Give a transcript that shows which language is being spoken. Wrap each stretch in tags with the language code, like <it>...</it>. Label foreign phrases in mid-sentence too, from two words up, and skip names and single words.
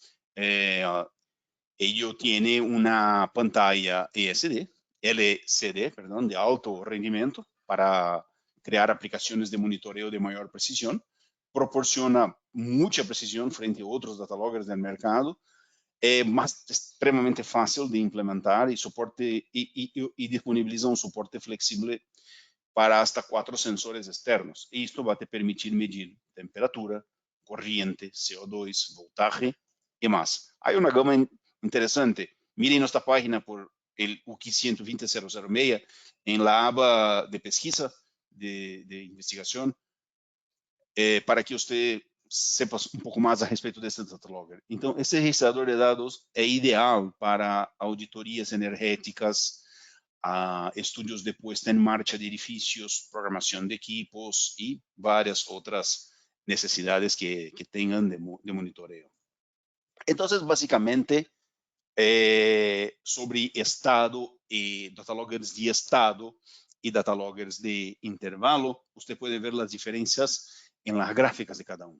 <es>Ello tiene una pantalla LCD, perdón, de alto rendimiento para crear aplicaciones de monitoreo de mayor precisión. Proporciona mucha precisión frente a otros</es> <en>data loggers</en> <es>del mercado</es> <pt>é extremamente fácil de implementar e disponibiliza um suporte flexível para</pt> <es>hasta 4 sensores externos.</es> <pt>E isto vai te permitir medir temperatura, corriente, CO2, voltaje e mais. Há uma gama interessante. Mirem nossa página por o UKI 120006 em la aba de pesquisa, de investigação, para que você sepa um pouco mais a respeito desse data logger. Então, esse registrador de dados é ideal para auditorias energéticas,</pt> <es>estudios de puesta en marcha de edificios, programación de equipos y varias otras necesidades que tengan de monitoreo. Entonces, básicamente, sobre estado y</es> <en>data loggers</en> <es>de estado y</es> <en>data loggers</en> <es>de intervalo, usted puede ver las diferencias en las gráficas de cada uno.</es>